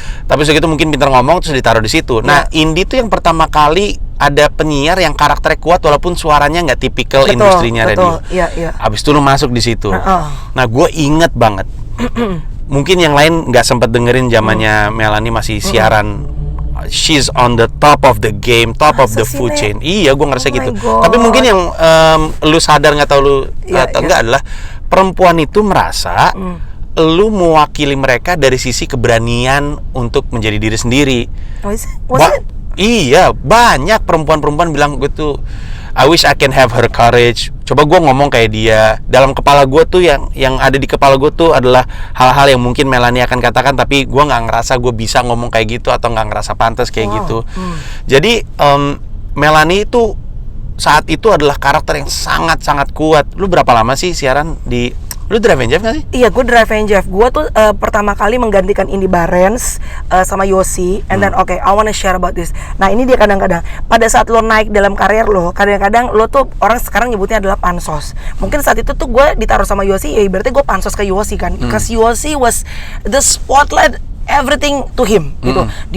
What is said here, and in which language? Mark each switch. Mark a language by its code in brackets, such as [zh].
[id] Tapi segitu mungkin pintar ngomong terus ditaruh di situ. Nah, Indi tuh yang pertama kali ada penyiar yang karakternya kuat walaupun suaranya nggak tipikal industrinya radio. Abis itu lu masuk di situ. Nah, gue inget banget. Mungkin yang lain nggak sempet dengerin zamannya Melani masih siaran. [en] She's on the top of the game, top of the food chain. [id] Iya, gue ngerasa gitu. Tapi mungkin yang lu sadar nggak tahu lu enggak adalah perempuan itu merasa lu mewakili mereka dari sisi keberanian untuk menjadi diri sendiri. [en] Was it? [id] Iya, banyak perempuan-perempuan bilang gue tuh [en] I wish I can have her courage. [id] Coba gue ngomong kayak dia. Dalam kepala gue tuh yang ada di kepala gue tuh adalah hal-hal yang mungkin Melanie akan katakan, tapi gue nggak ngerasa gue bisa ngomong kayak gitu atau nggak ngerasa pantas kayak gitu. Jadi Melanie itu saat itu adalah karakter yang sangat-sangat kuat. Lu berapa lama sih siaran di... Lu Drive and Jeff gak sih? Iya, gue Drive and Jeff. Gue tuh pertama kali menggantikan Indy Barens sama Yossi. [en] And then okay, I wanna share about this. [id] Nah ini dia kadang-kadang pada saat lo naik dalam karir lo, kadang-kadang lo tuh orang sekarang nyebutnya adalah pansos. Mungkin saat itu tuh gue ditaruh sama Yossi, ya berarti gue pansos ke Yossi kan. [en] Because Yossi was the spotlight, everything to him [id] gitu.